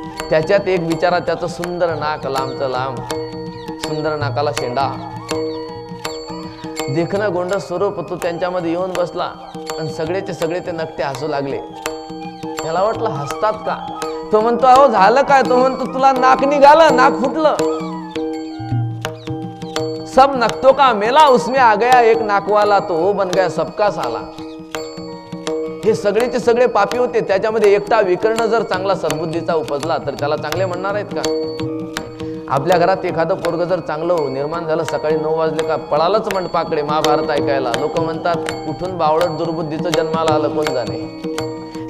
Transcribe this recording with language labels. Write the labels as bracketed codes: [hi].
[mr] त्याच्यात एक बिचारा, त्याचं सुंदर नाक, लांबचं लांब, सुंदर नाकाला शेंडा, देखणं गोंड स्वरूप, तो त्यांच्यामध्ये येऊन बसला आणि सगळेचे सगळे ते नकटे हसू लागले. त्याला वाटलं हसतात का? तो म्हणतो, अहो झालं काय? तो म्हणतो, तुला नाक निघालं, नाक फुटलं. [hi] सब नकटों का मेला, उसमें आ गया एक नाकवाला, तो वो बन गया सबका साला. [mr] हे सगळेचे सगळे पापी होते, त्याच्यामध्ये एकटा विकर्ण जर चांगला सद्बुद्धीचा उपजला तर त्याला चांगले म्हणणार आहेत का? आपल्या घरात एखादं पोरग जर चांगलं निर्माण झालं, सकाळी 9 वाजले का पळालच मंडपाकडे महाभारत ऐकायला. लोक म्हणतात, कुठून बावळट दुर्बुद्धीचं जन्माला आलं कोण जाणे.